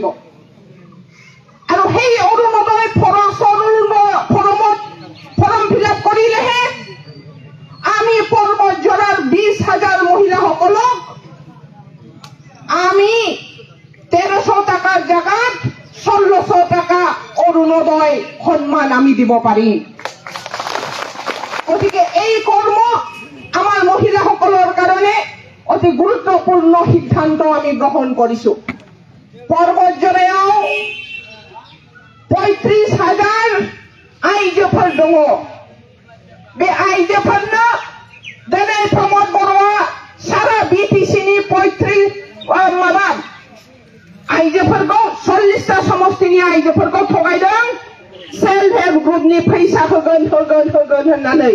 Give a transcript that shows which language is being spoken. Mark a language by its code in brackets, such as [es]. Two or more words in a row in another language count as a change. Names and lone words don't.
[as] আৰু সেই অৰুণোদয় ফৰমত ফৰম ফিলআপ কৰিলেহে আমি পৰ্বতজোৰাৰ 20,000 মহিলাসকলক আমি 1,300 টকাৰ জাগাত 1,600 টকা অৰুণোদয় সন্মান আমি দিব পাৰিম। গতিকে এই কৰ্ম আমাৰ মহিলাসকলৰ কাৰণে অতি গুৰুত্বপূৰ্ণ সিদ্ধান্ত আমি গ্ৰহণ কৰিছো। [brx] পৰ্বতজোৰাयाव 35,000 आइजोफोर दङ। बे आइजोफोरनो दिनै प्रमोद बर'आ सारा BTCनि 35 आइजोफोरखौ 40टा समष्टिनि आइजोफोरखौ थगायदों, [en] self help groupनि [brx] फैसा होगोन होननानै।